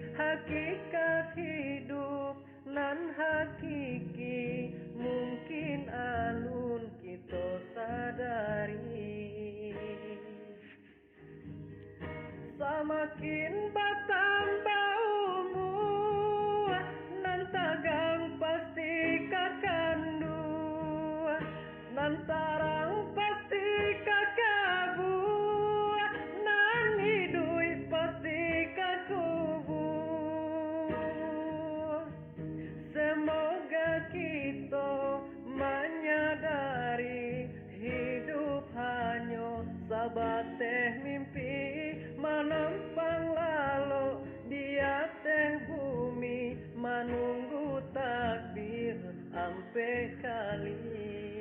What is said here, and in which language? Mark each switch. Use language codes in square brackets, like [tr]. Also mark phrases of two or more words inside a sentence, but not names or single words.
[min] Hakikat hidup nan hakiki mungkin alun kita sadari. [id] Semakin bertambah umur, [min] nan tagang pasti kakandu, nan tarang pasti kakabu, nan hidup pasti kakubu. [id] Semoga kita menyadari hidup hanya sabateh mimpi, menempang lalu di atas bumi, menunggu takdir ampe kali.